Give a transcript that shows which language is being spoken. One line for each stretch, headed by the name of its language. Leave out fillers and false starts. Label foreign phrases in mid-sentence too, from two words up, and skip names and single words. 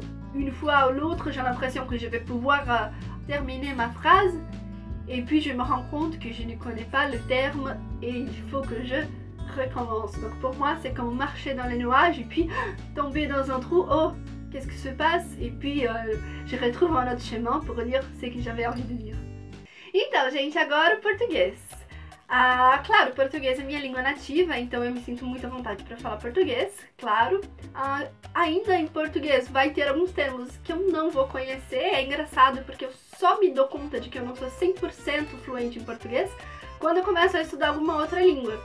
French: Une fois ou l'autre, j'ai l'impression que je vais pouvoir terminer ma phrase, et puis je me rends compte que je ne connais pas le terme et il faut que je recommence. Donc pour moi c'est comme marcher dans les nuages et puis tomber dans un trou. Oh, qu'est-ce que se passe? Et puis je retrouve un autre chemin pour dire ce que j'avais envie de dire.
Portuguese: Então gente, agora o português. Claro, o português é minha língua nativa, então eu me sinto muito à vontade para falar português, claro. Ainda em português vai ter alguns termos que eu não vou conhecer. É engraçado porque eu só me dou conta de que eu não sou 100% fluente em português quando eu começo a estudar alguma outra língua.